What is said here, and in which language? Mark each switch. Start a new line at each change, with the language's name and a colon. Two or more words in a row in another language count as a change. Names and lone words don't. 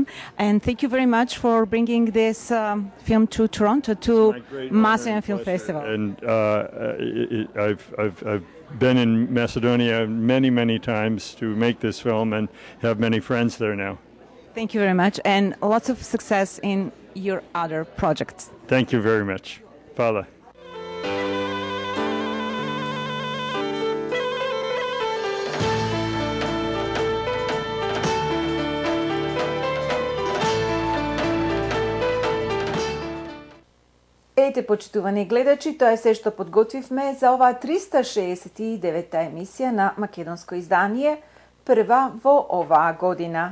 English: And thank you very much for bringing this film to Toronto, to Macedonian Film Festival. And I've been in Macedonia many, many times to make this film and have many friends there now. Thank you very much, and lots of success in your other projects. Thank you very much. Hvala.
Macedonian: Ете, почитувани гледачи, тоа е се што подготвивме за оваа 369-та емисија на македонско издание, прва во оваа година.